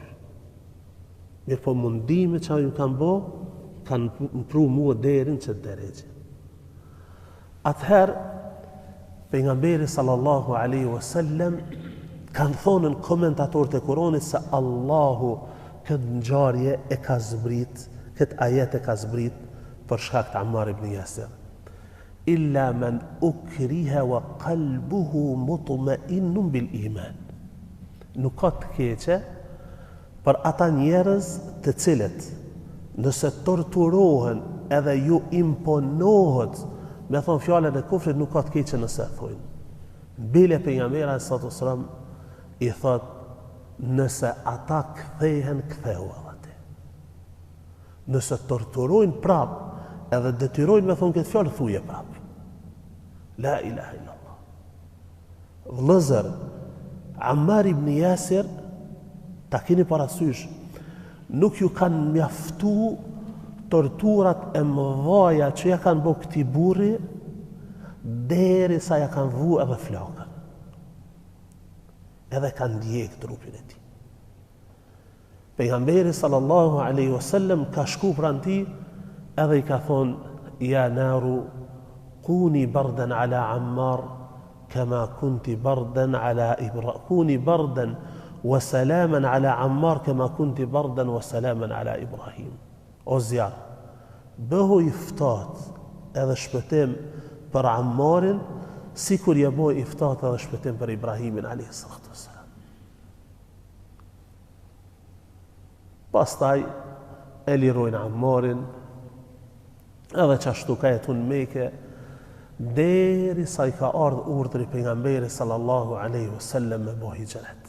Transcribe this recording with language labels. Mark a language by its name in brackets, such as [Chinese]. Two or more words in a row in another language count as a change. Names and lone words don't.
[Albanian] Mirë po mundime që ju kanë bo, kanë mpru mua deri në çet drejtë. Atëherë pejgamberi [Arabic] صلى الله عليه وسلم [Albanian] kanë thonë në komentatorët e Kuranit se Allahu këtë ngjarje e ka zbrit, këtë ajet e ka zbrit për shkak të Ammar ibn Yasir. [Arabic] إلا من أكره وقلبه مطمئن بالإيمان. [Albanian] Nuk ka të keqe për ata njerëz të cilët nëse torturohen edhe ju imponohet me thonë fjalën e kufrit, nuk ka të keqe nëse e thojnë. Bile pejgamberi [Arabic] صلى الله عليه وسلم [Albanian] i thot, nëse ata kthehen, ktheu aty. Nëse torturojnë prap, edhe detyrojnë me thonë këtë fjalë, thuje prap. [Arabic] لا إله إلا الله. [Albanian] Vëllezër, Ammar ibn Yasir, ta keni parasysh, nuk ju kanë mjaftu torturat e mëdha që ja kanë bërë këtij burri, derisa ja kanë vu edhe flakën. Edhe kanë ndjek trupin e tij. Pejgamberi [Arabic] صلى الله عليه وسلم [Albanian] ka shku pranë tij edhe i ka thonë [Arabic] يا نار كوني بردا على عمار كما كنت بردا على إبراهيم كوني بردا وسلاما على عمار كما كنت بردا وسلاما على إبراهيم. [Albanian] O zjarr, bëhu i ftohtë edhe shpëtim për Ammarin, sikur je bëhu i ftohtë edhe shpëtim për Ibrahimin [Arabic] عليه الصلاة والسلام. [Albanian] Pastaj e lirojnë Ammarin, edhe qashtu ka jetu në Mekë, derisa i ka ardhur urdhri pejgamberit [Arabic] صلى الله عليه وسلم [Albanian] me bëu hijret.